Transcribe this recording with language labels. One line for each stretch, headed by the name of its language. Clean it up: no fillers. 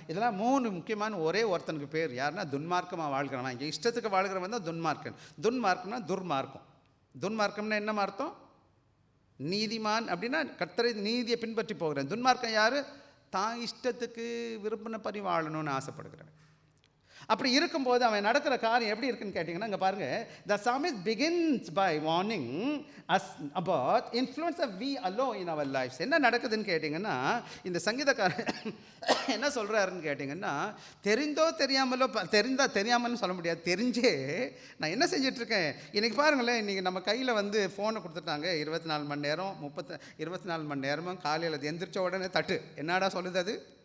Tamil: இதெல்லாம் 3 முக்கியமான ஒரே ஒருத்தனுக்கு பேர். யாருன்னா துன்மார்க்கமாக வாழ்கிறவன். இங்கே இஷ்டத்துக்கு வாழ்கிறவன் தான் துன்மார்க்கன். துன்மார்க்கனா துர்மார்க்கம். துன்மார்க்கம்னா என்ன அர்த்தம்? நீதிமான் அப்படின்னா கர்த்தரை நீதியை பின்பற்றி போகிறேன். துன்மார்க்கம் யார்? தான் இஷ்டத்துக்கு விரும்பினபடி வாழணும்னு ஆசைப்படுகிறேன். அப்படி இருக்கும்போது அவன் நடக்கிற காரியம் எப்படி இருக்குன்னு கேட்டிங்கன்னா, இங்கே பாருங்கள்,
English: The psalmist begins by warning us about influence of we alone in our lives.
Tamil: என்ன நடக்குதுன்னு கேட்டிங்கன்னா, இந்த சங்கீதக்காரன் என்ன சொல்கிறாருன்னு கேட்டிங்கன்னா, தெரிந்தோ தெரியாமலோ, தெரியாமல்னு சொல்ல முடியாது, தெரிஞ்சே நான் என்ன செஞ்சிட்ருக்கேன். இன்றைக்கி பாருங்களேன், இன்றைக்கி நம்ம கையில் வந்து ஃபோனை கொடுத்துட்டாங்க. 24 மணி நேரம் 24 மணி நேரமும் காலையில் அது எந்திரிச்ச உடனே தட்டு என்னடா சொல்லுது?